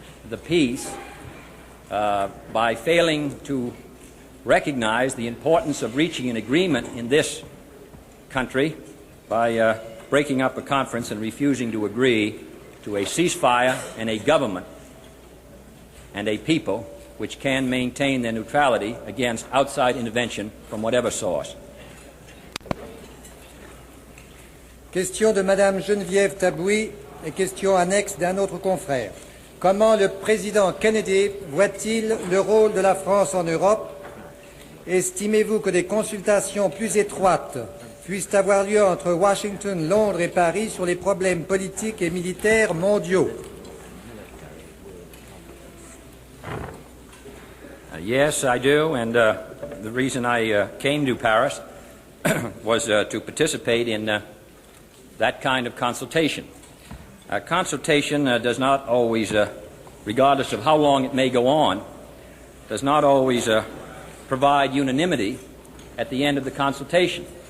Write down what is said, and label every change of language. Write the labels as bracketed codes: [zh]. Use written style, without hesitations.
[en] the peace by failing to recognize the importance of reaching an agreement in this country by breaking up a conference and refusing to agree to a ceasefire and a government and a people which can maintain their neutrality against outside intervention from whatever source. [fr] Question de Madame Geneviève Tabouis et question annexe d'un autre confrère. Comment le président Kennedy voit-il le rôle de la France en Europe? Estimez-vous que des consultations plus étroites puissent avoir lieu entre Washington, Londres et Paris sur les problèmes politiques et militaires mondiaux? [en] Yes, I do, and the reason I came to Paris was to participate in that kind of consultation. Consultation does not always, regardless of how long it may go on, does not always provide unanimity at the end of the consultation.